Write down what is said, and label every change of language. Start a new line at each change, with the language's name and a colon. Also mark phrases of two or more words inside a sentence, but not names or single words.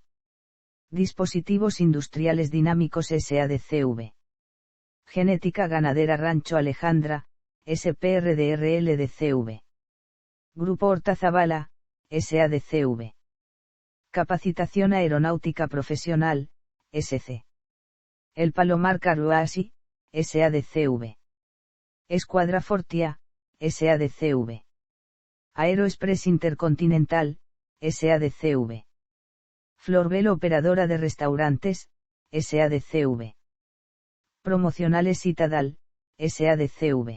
Spanish: Dispositivos Industriales Dinámicos SADCV. Genética Ganadera Rancho Alejandra, SPRDRLDCV. Grupo Horta-Zavala, SADCV. Capacitación Aeronáutica Profesional, SC. El Palomar Caruasi, SADCV. Escuadra Fortia, SADCV. Aeroexpress Intercontinental, SADCV. Florbel Operadora de Restaurantes, SADCV. Promocionales Citadal, SADCV.